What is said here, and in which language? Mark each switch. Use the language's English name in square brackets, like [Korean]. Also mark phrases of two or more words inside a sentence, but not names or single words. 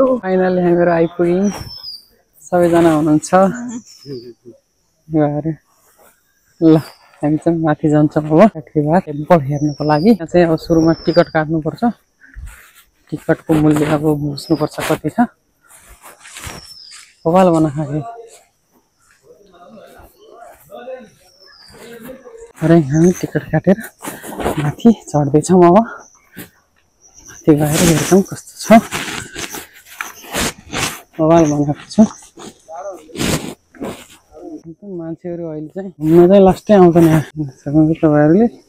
[Nepali] फाइनली हामीहरू आइपुग्यौँ। सबैजना हुनुहुन्छ। ल हामी चाहिँ माथि जान्छौँ अब काक्री बिहार टेम्पल हेर्नको लागि। यहाँ चाहिँ अब सुरुमा टिकट काट्नुपर्छ। टिकटको मूल्य अब बुझ्नुपर्छ कति छ। [Hindi] बवाल बना खाए। [Nepali] अरे हामी टिकट काटेर माथि चढ्दैछौँ। अब माथि गएर हेर्छौँ कस्तो छ। बवाल बनाएको छ। मान्छेहरू अहिले चाहिँ घुम्न चाहिँ लास्टै आउँछन् यहाँ तपाईँहरूले।